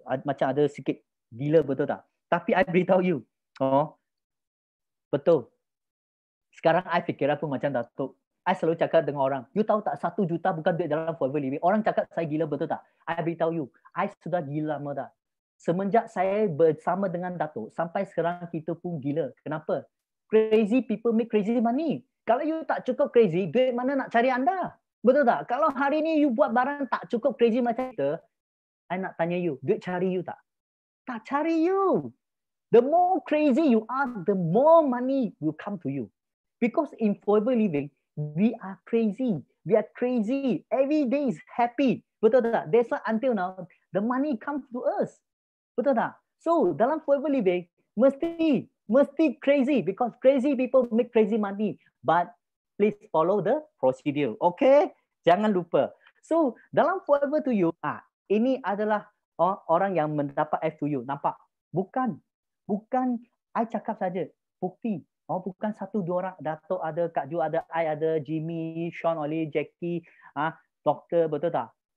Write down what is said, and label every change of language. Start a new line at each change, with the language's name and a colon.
Malay: Macam ada sikit gila, betul tak? Tapi I beritahu you. Betul. Sekarang I fikir apa macam Datuk. I selalu cakap dengan orang, you tahu tak 1 juta bukan duit dalam Forever Living. Orang cakap saya gila, betul tak? I beritahu you, I sudah gila lama dah. Semenjak saya bersama dengan Datuk, sampai sekarang kita pun gila. Kenapa?
English: Crazy people make crazy money.
Malay: Kalau you tak cukup crazy, duit mana nak cari anda? Betul tak? Kalau hari ni you buat barang tak cukup crazy macam kita, I nak tanya you, duit cari you tak? Tak cari you.
English: The more crazy you are, the more money will come to you. Because in Forever Living, we are crazy. We are crazy. Every day is happy.
Malay: Betul tak?
English: That's why until now, the money comes to us.
Malay: Betul tak? So, dalam Forever Living, mesti crazy.
English: Because crazy people make crazy money. But please follow the procedure. Okay?
Malay: Jangan lupa. So, dalam Forever to You, ini adalah orang yang mendapat F to You. Nampak? Bukan I cakap saja, bukti. Bukan 1-2 orang. Datuk ada, Kak Ju ada, I ada, Jimmy, Sean, Oli, Jackie, doktor, betul tak?